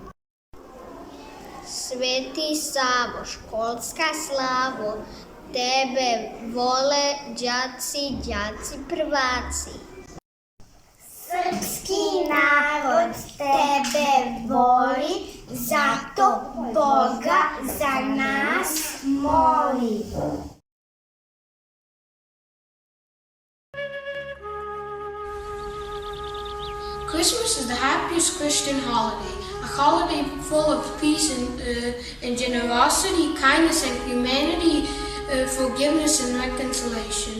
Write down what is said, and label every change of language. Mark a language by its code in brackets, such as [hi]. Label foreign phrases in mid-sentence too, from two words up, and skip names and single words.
[sr] Sveti Savo, školska slavo, tebe vole đaci prvaci. Srpski narod tebe voli, zato Boga za nas moli. [en] Christmas is the happiest Christian holiday, a holiday full of peace and generosity, kindness and humanity, forgiveness and reconciliation.